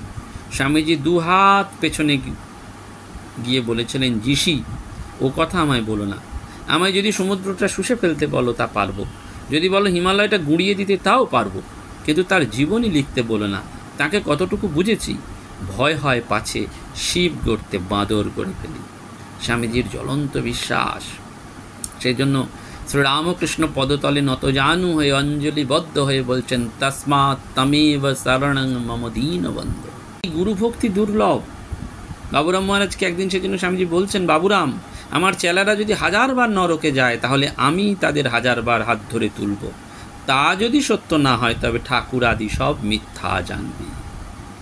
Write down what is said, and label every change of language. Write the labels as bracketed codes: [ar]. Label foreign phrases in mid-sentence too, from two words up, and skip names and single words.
[bn] স্বামীজি 2 হাত পেছনে গিয়ে বলেছিলেন, ঋষি ও কথা আমায় বলো না, আমায় যদি সমুদ্রটা শুষে ফেলতে বলো তা পারবো, যদি বলো হিমালয়টা গুঁড়িয়ে দিতে তাও পারবো, কিন্তু তার জীবনী লিখতে বলো না। তাকে কতটুকু বুঝেছি, ভয় হয় পাছে শিব গড়তে বাঁদর গড়ে ফেলি। স্বামীজির জ্বলন্ত বিশ্বাস। সেই জন্য শ্রীরামকৃষ্ণ পদতলে নত জানু হয়ে অঞ্জলিবদ্ধ হয়ে বলছেন, [sa] তস্মাৎ তমেব শরণং মম দীনবন্ধু। [bn] গুরুভক্তি দুর্লভ। বাবুরাম মহারাজকে একদিন সেজন্য স্বামীজি বলছেন, বাবুরাম, আমার চেলারা যদি 1000 বার নরকে যায় তাহলে আমি তাদের 1000 বার হাত ধরে তুলব। তা যদি সত্য না হয় তবে ঠাকুর আদি সব মিথ্যা জানবি। একদম।